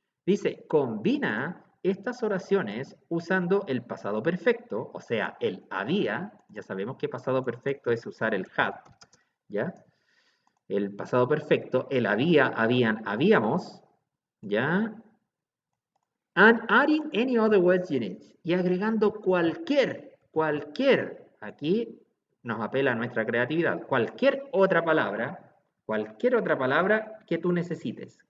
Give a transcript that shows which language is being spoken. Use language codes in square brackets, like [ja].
[es] Dice, combina estas oraciones usando el pasado perfecto, o sea, el había. Ya sabemos que pasado perfecto es usar el had, ¿ya? El pasado perfecto, el había, habían, habíamos, ¿ya? [en] And adding any other words you need. [es] Y agregando cualquier, aquí nos apela a nuestra creatividad, cualquier otra palabra que tú necesites.